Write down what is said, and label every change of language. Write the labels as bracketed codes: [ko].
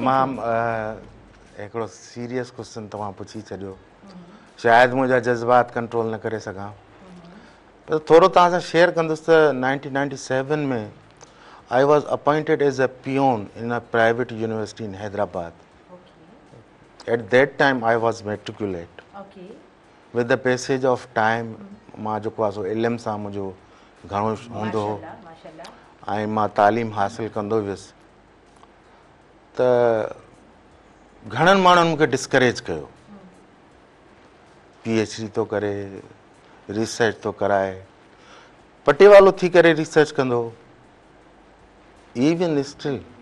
[sd] तमामु हिकिड़ो serious question तव्हां पुछी छॾियो, शायदि मुंहिंजा जज़्बात कंट्रोल न करे सघां पर थोरो तव्हां सां शेयर कंदुसि त 1997 में [en] I was appointed as a peon in a private university in Hyderabad. At that time I was matriculate. With the passage of time [sd] मां जेको आहे सो इल्म सां मुंहिंजो घणो हूंदो हो ऐं मां तालीम हासिल कंदो वियुसि त घणनि माण्हुनि मूंखे डिस्करेज कयो, PhD थो करे, रिसर्च थो कराए, पटेवालो थी करे रिसर्च कंदो, [en] even still